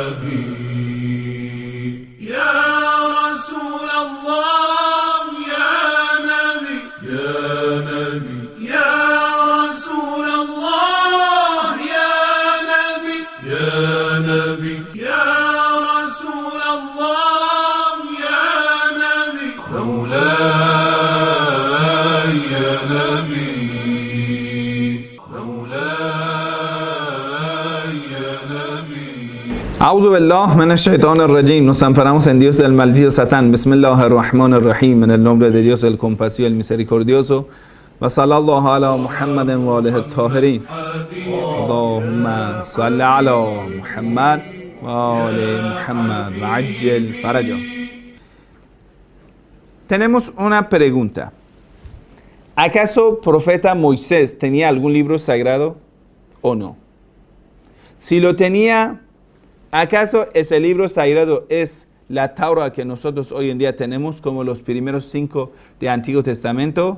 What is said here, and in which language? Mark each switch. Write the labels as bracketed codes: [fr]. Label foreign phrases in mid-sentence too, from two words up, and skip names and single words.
[ar] نبي يا رسول الله يا نبي يا نبي يا رسول الله يا نبي يا نبي يا رسول الله يا نبي مولاي يا نبي مولاي يا نبي أعوذ بالله من الشيطان الرجيم. [es] Nos amparamos en Dios del maldito Satán. Bismillahirrahmanirrahim. En el nombre de Dios, el compasivo, el misericordioso. [ar] وصلى الله على محمد وآله الطاهرين. اللهم صل على محمد وآل محمد وعجل فرج. [es] Tenemos una pregunta. ¿Acaso profeta Moisés tenía algún libro sagrado o no? Si lo tenía, ¿acaso ese libro sagrado es la Torah que nosotros hoy en día tenemos como los primeros 5 del Antiguo Testamento?